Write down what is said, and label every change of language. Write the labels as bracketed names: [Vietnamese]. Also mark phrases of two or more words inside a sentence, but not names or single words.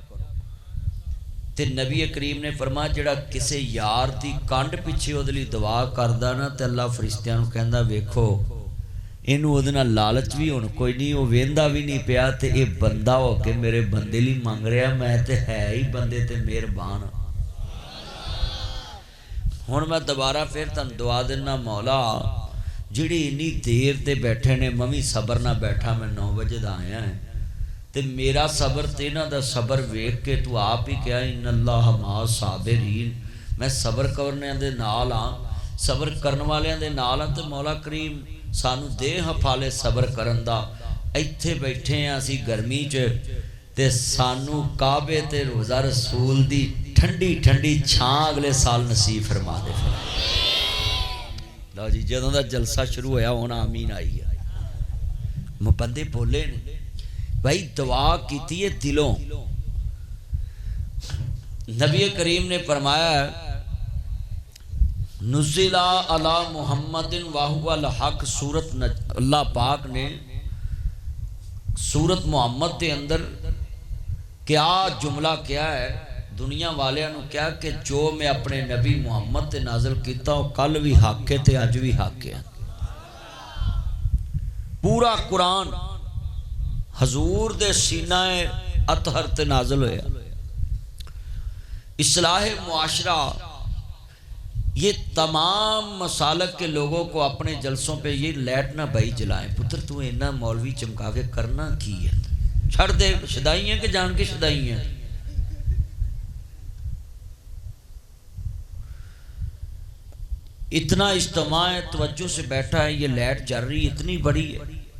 [Punjabi] تے نبی کریم نے فرمایا جیہڑا کسی یار کی کنڈ پچھے اوہدے لئی دعا کردا نا، تو اللہ فرشتیاں نوں کہندا ویکھو اینوں اوہدے نال لالچ بھی ہن کوئی نہیں، وہ ویندا بھی نہیں پیا تے یہ بندہ ہو کے میرے بندے لئی منگ رہا، میں تے ہے ہی بندے تے مہربان. ہن میں دوبارہ پھر تہانوں دعا دینا، مولا جیہڑی انی دیر تے بیٹھے نے، میں بھی صبر نا بیٹھا، میں 9 بجے دا آیا ہے تے میرا صبر تے انہاں دا صبر ویکھ کے تو آپ ہی کہا [Arabic] إن الله مع الصابرين, [Punjabi] میں صبر کرنے دے نال ہاں، صبر کرن والیاں دے نال ہاں. تے مولا کریم سانوں دے حوصلے صبر کرن دا. اتھے بیٹھے ہیں اسی گرمی چ تے سانوں کعبے تے روضہ رسول دی ٹھنڈی ٹھنڈی چھاں اگلے سال نصیب فرما دے. لو جی جدوں دا جلسہ شروع ہویا ہن آمین آئی ہے. بندے بولے نے بھائی دعا کیتی ہے دلوں. نبی کریم نے فرمایا [Arabic] نزل على محمد وهو الحق, [Punjabi] سورت اللہ پاک نے سورت محمد کے اندر کیا جملہ کیا ہے، دنیا والیاں نوں کیا کہ جو میں اپنے نبی محمد تے نازل کیا وہ کل بھی حق ہے تے اج بھی حق ہے. پورا قرآن حضور دے سینہ اطہر تے نازل ہویا. [Urdu] اصلاح معاشرہ، یہ تمام مسالک کے لوگوں کو اپنے جلسوں پہ یہ لائٹ نہ بھائی جلائیں. [Punjabi] پتر تو انا مولوی چمکا کے کرنا کی ہے، چھڈ دے، شدائی ہے کہ جان کے شدائی ہے. [Urdu] اتنا اجتماع ہے، توجہ سے بیٹھا ہے، یہ لائٹ جل رہی اتنی بڑی ہے.